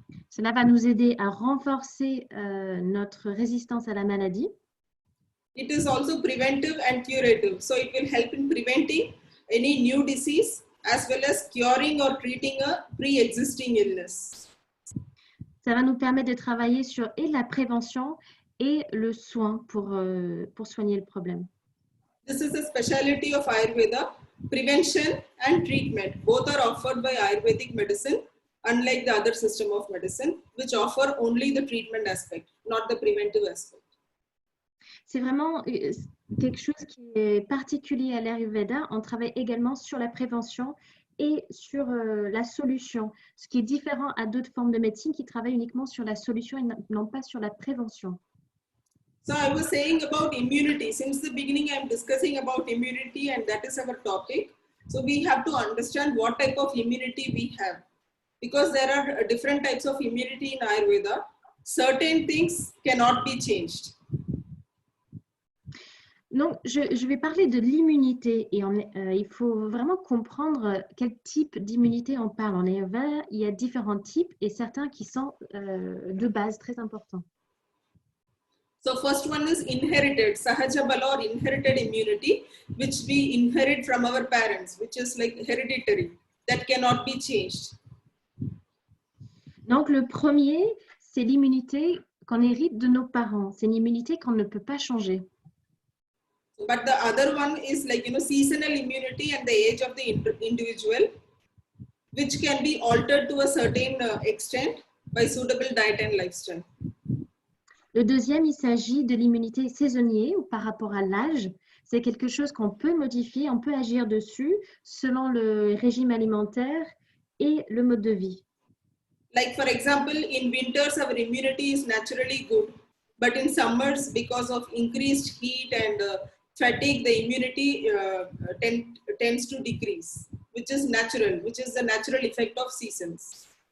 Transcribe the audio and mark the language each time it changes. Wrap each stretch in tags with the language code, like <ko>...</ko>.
<fr>Cela va nous aider à renforcer notre résistance à la maladie.</fr> <en>It is also preventive and curative. So it will help in preventing any new disease as well as curing or treating a pre-existing illness.</en> <fr>Ça va nous permettre de travailler sur et la prévention et le soin pour soigner le problème.</fr> <en>This is a specialty of Ayurveda. Prevention and treatment both are offered by Ayurvedic medicine, unlike the other system of medicine, which offer only the treatment aspect, not the preventive aspect.</en> <fr>C'est vraiment quelque chose qui est particulier à l'Ayurveda. On travaille également sur la prévention et sur la solution, ce qui est différent à d'autres formes de médecine qui travaillent uniquement sur la solution et non pas sur la prévention.</fr> <en>So I was saying about immunity. Since the beginning, I'm discussing about immunity, and that is our topic. So we have to understand what type of immunity we have, because there are different types of immunity in Ayurveda. Certain things cannot be changed.</en> <fr>Donc, je vais parler de l'immunité et il faut vraiment comprendre quel type d'immunité on parle. En Ayurveda, il y a différents types et certains qui sont de base très importants.</fr> <en>So first one is inherited, Sahaja Bala or inherited immunity, which we inherit from our parents, which is like hereditary, that cannot be changed.</en> <fr>Donc, le premier, c'est l'immunité qu'on hérite de nos parents. C'est une immunité qu'on ne peut pas changer.</fr> <en>But the other one is like, seasonal immunity and the age of the individual, which can be altered to a certain extent by suitable diet and lifestyle.</en> <fr>Le deuxième, il s'agit de l'immunité saisonnière ou par rapport à l'âge. C'est quelque chose qu'on peut modifier, on peut agir dessus selon le régime alimentaire et le mode de vie.</fr> <en>Like for example, in winters, our immunity is naturally good. But in summers, because of increased heat and fatigue, the immunity tends to decrease, which is natural, which is the natural effect of seasons.</en>